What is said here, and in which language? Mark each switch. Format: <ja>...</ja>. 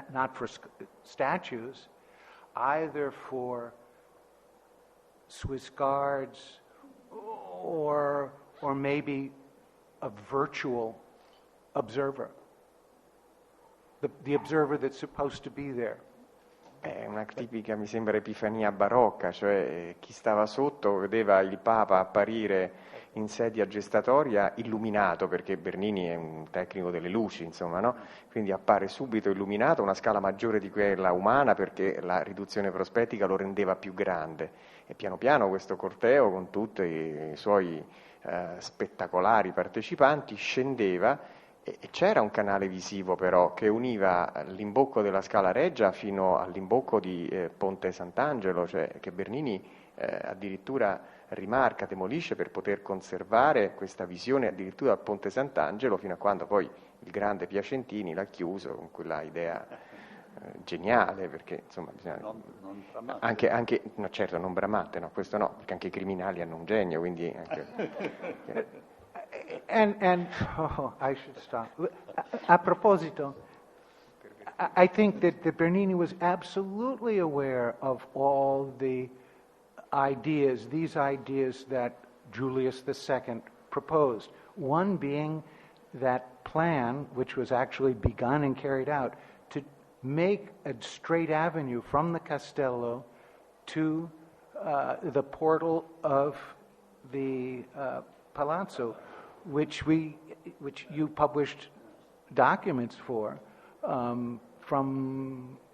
<en>Not for statues, either for Swiss guards or maybe a virtual observer, the observer that's supposed to be there.</en> <it>È una tipica, mi sembra, epifania barocca, cioè chi stava sotto vedeva il Papa apparire in sedia gestatoria illuminato, perché Bernini è un tecnico delle luci, insomma, no? Quindi appare subito illuminato, una scala maggiore di quella umana perché la riduzione prospettica lo rendeva più grande. E piano piano questo corteo, con tutti i suoi spettacolari partecipanti, scendeva. E c'era un canale visivo però che univa l'imbocco della Scala Regia fino all'imbocco di Ponte Sant'Angelo, cioè che Bernini addirittura rimarca, demolisce per poter conservare questa visione addirittura al Ponte Sant'Angelo, fino a quando poi il grande Piacentini l'ha chiuso con quella idea geniale, perché insomma bisogna... non Bramante. anche, no, certo, non Bramante, no, questo no, perché anche i criminali hanno un genio, quindi... Anche...</it> <en>I should stop.</en> <it>A proposito,</it> <en>I think that Bernini was absolutely aware of all the ideas, these ideas that Julius II proposed. One being that plan, which was actually begun and carried out, to make a straight avenue from the Castello to the portal of the Palazzo, which you published documents for from</en>